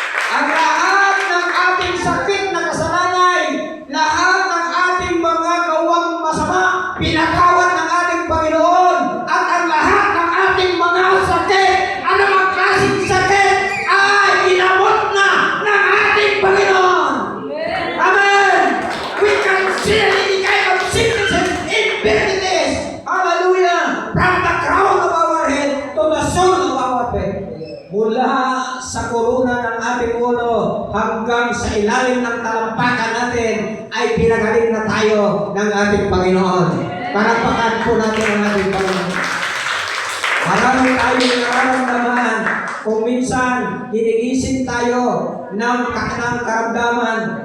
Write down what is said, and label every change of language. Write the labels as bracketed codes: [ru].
[tl] Ang lahat ng ating sakit na kasalanay, lahat ng ating mga gawang masama, pinatawad ng ating Panginoon. At ang lahat ng ating mga sakit, anumang klaseng sakit, ay inabot na ng ating Panginoon. Amen! [en] We can see any kind of sicknesses, infirmities. Hallelujah! From the crown of our head to the sole of our feet. [tl] Mula sa korona ng ating ulo hanggang sa ilalim ng talampakan natin ay pinagaling na tayo ng ating Panginoon. Palakpakan po natin ang ating Panginoon. Marami tayong nararamdaman. Kung minsan, hinigising tayo ng karamdaman.